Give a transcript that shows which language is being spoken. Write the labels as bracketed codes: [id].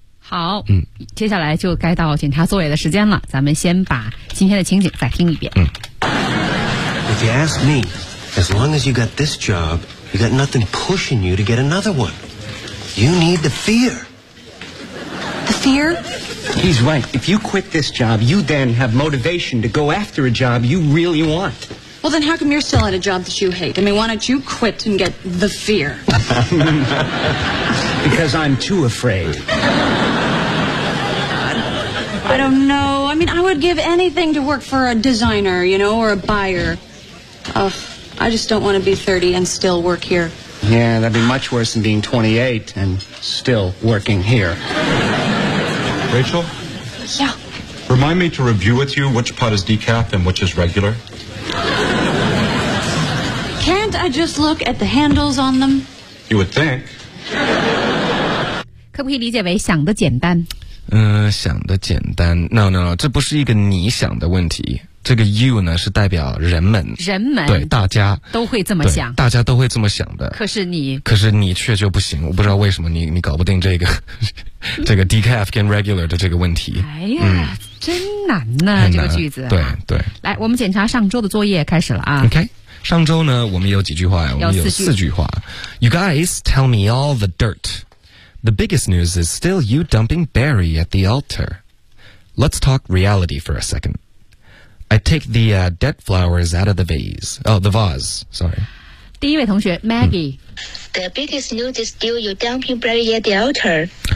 [zh] 好，接下来就该到检查作业的时间了。咱们先把今天的情景再听一遍。 [en] If you ask me, as long as you got this job, you got nothing pushing you to get another one. You need the fear. The fear? He's right. If you quit this job, you then have motivation to go after a job you really want. Well, then how come you're still at a job that you hate? I mean, why don't you quit and get the fear? Because I'm too afraid. I don't know. I mean, I would give anything to work for a designer, you know, or a buyer. Ugh, I just don't want to be 30 and still work here. Yeah, that'd be much worse than being 28 and still working here. Rachel? Yeah? Remind me to review with you which pot is decaf and which is regular. Can't I just look at the handles on them? You would think. [zh] 可不可以理解为想得简单？想得简单。 No, 这不是一个你想的问题。这个 you 呢，是代表人们。人们。对，大家。都会这么想。大家都会这么想的。可是你却就不行。我不知道为什么你搞不定这个这个 decaf 跟 regular 的这个问题。哎呀。真难呢，这个句子。对对。来，我们检查上周的作业开始了啊。 [en] OK。 [zh] 上周呢，我们有几句话呀？我们有四句话。 [en] You guys tell me all the dirt. The biggest news is still you dumping Barry at the altar. Let's talk reality for a second. I take the dead flowers out of the vase. Oh, the vase. Sorry. [zh] 第一位同学 Maggie. [en] The biggest news is still you dumping Barry at the altar.